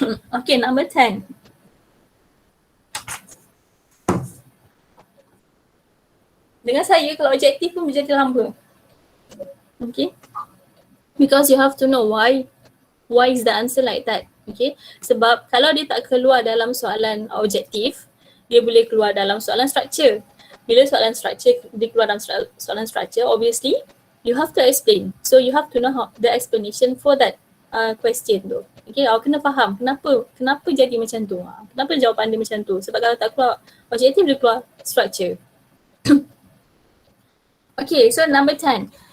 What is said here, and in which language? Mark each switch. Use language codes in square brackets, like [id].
[en] Okay, number 10. [ms] Dengan saya, kalau objektif pun menjadi lamba. Okay. [en] Because you have to know why is the answer like that. Okay. [ms] Sebab kalau dia tak keluar dalam soalan objektif, dia boleh keluar dalam soalan structure. Bila soalan structure, dia keluar dalam soalan structure, [en] obviously you have to explain. So you have to know the explanation for that question tu. [ms] Okay, awak kena faham kenapa jadi macam tu. Kenapa jawapan dia macam tu. Sebab kalau tak keluar objektif, dia keluar structure. [en] Okay, so number 10.